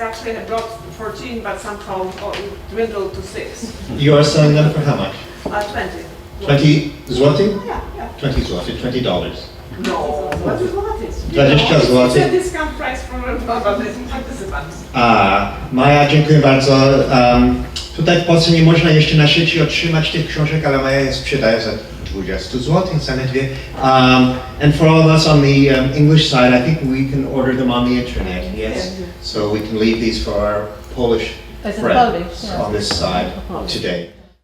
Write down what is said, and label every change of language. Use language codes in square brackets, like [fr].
[en] Actually, I brought 14, but somehow it dwindled to 6. You are selling them for how much? 20. 20 zł? Yeah. 20 zł, $20. No, what is złotych? 20 zł. It's a discount price from participants. [pl] Maja, dziękuję bardzo. Tutaj w Polsce nie można jeszcze na sieci otrzymać tych książek, ale Maja je sprzedaje za 20 zł, zaledwie. [en] And for all of us on the English side, I think we can order them on the internet, yes? So we can leave these for our Polish friends on this side today.